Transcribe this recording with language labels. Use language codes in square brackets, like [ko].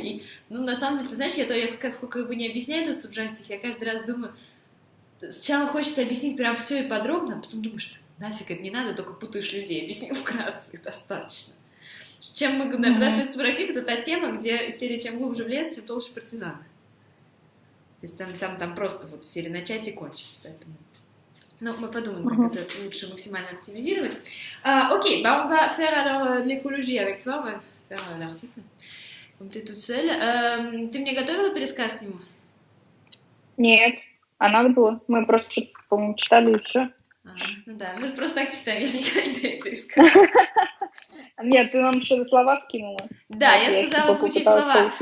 [ru] И, ну, на самом деле, ты знаешь, я сколько бы не объясняю этот субжанктив, я каждый раз думаю, сначала хочется объяснить прям все и подробно, а потом думаешь, что нафиг это не надо, только путаешь людей. Объяснил вкратце, достаточно. Чем мы говорим, потому что субжанктив — это та тема, где серия чем глубже в лес, тем толще партизаны. То есть там просто вот серия начать и кончить, поэтому... Ну, мы подумаем, как это лучше максимально оптимизировать. [fr] Окей, on va faire alors l'écologie avec toi, on va faire l'article, comme [ru] ты тут [fr] seule. [ru] Ты мне готовила пересказ к нему? Нет, а надо было. Мы просто что-то, по-моему, читали и все. Ну да, мы просто так читаем, я же никогда не даю пересказ. Нет, ты нам что-то слова скинула. Да, я сказала получить слова.